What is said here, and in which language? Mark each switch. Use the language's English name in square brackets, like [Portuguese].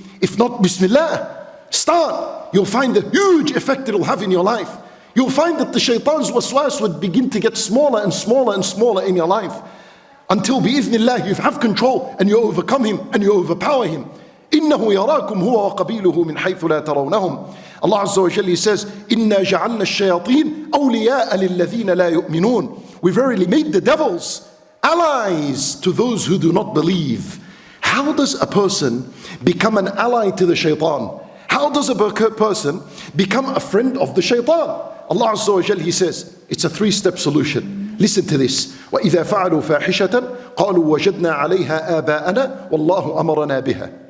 [English] If not, Bismillah. Start. You'll find the huge effect it will have in your life. You'll find that the shaitan's waswas would begin to get smaller and smaller and smaller in your life. Until bi'idhnillah you have control and you overcome him and you overpower him. [Arabic] إِنَّهُ يَرَاكُمْ هُوَ وَقَبِيلُهُ مِنْ حَيْثُ لَا تَرَوْنَهُمْ. Allah Azza wa Jalla says, إِنَّا جَعَلْنَا الشَّيَاطِينَ أَوْلِيَاءَ لِلَّذِينَ لَا يُؤْمِنُونَ. [English] We verily made the devils allies to those who do not believe. How does a person become an ally to the shaitan? How does a person become a friend of the shaitan? Allah Azza wa Jalla, He says, it's a 3-step solution. Listen to this. [Arabic] وَإِذَا فَعَلُوا فَاحِشَةً قَالُوا وَجَدْنَا عَلَيْهَا آبَاءَنَا وَاللَّهُ أَمَرَنَا بِهَا.